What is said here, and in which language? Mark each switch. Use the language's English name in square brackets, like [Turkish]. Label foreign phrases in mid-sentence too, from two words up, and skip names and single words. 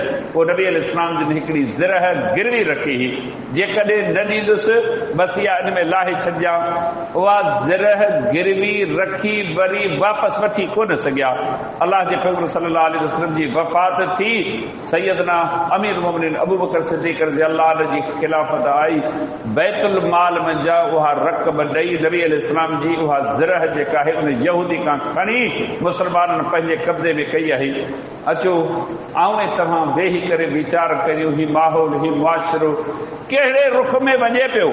[Sindhi] पोइ नबी अलैहिस्सलाम जिन हिकिड़ी ज़रह गिरवी रखी हुई, जेकॾहिं न ॾींदुसि बसि इहा इन में लाहे छॾिजां। उहा ज़रह गिरवी रखी वरी वापसि वठी कोन सघिया। अलाह जे पैगंबर [Arabic] صلى الله عليه وسلم [Sindhi] जी वफ़ात थी, सैयदना अमीर मोमिनीन अबू बकर सिद्दीक़ [Arabic] رضي الله عنه [Sindhi] जी खिलाफ़त आई। बैतुल माल मंझां उहा रक़म ॾेई नबी अलैहिस्सलाम जी उहा ज़रह जेका आहे उन यहूदी खां खणी मुस्लमाननि पंहिंजे कब्ज़े में कई आहे। अचो आऊं ऐं तव्हां वेही करे वीचार करियो, ही माहौल, ही मुआशिरो कहिड़े रुख में वञे पियो।